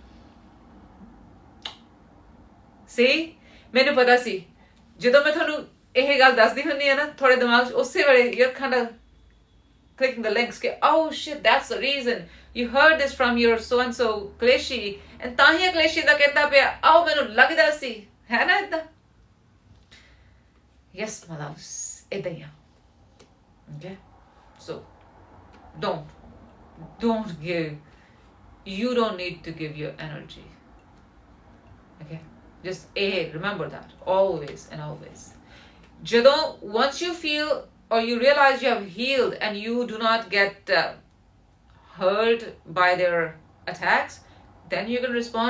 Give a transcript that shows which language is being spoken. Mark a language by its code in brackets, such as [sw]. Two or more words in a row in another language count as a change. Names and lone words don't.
[en] See? [pa] ਮੈਨੂੰ ਪਤਾ ਸੀ ਜਦੋਂ ਮੈਂ ਤੁਹਾਨੂੰ ਇਹ ਗੱਲ ਦੱਸਦੀ ਹੁੰਦੀ ਆ ਨਾ ਥੋੜੇ ਦਿਮਾਗ 'ਚ ਉਸੇ ਵੇਲੇ [en] you're kind of clicking the links [pa] ਕਿ [en] oh shit that's the reason you heard this from your so and so [pa] Kaleshi and ਤਾਂ ਹੀ Kaleshi ਦਾ ਕਹਿੰਦਾ ਪਿਆ ਆਓ ਮੈਨੂੰ ਲੱਗਦਾ ਸੀ ਹੈ ਨਾ ਇਦਾਂ [en] yes my loves [pa] ਇਦਾਂ ਹੀ ਆ [en] okay so don't need to give your energy okay. Just remember that always and always. Once you feel or you realize you have healed and you do not get hurt by their attacks, then you can respond.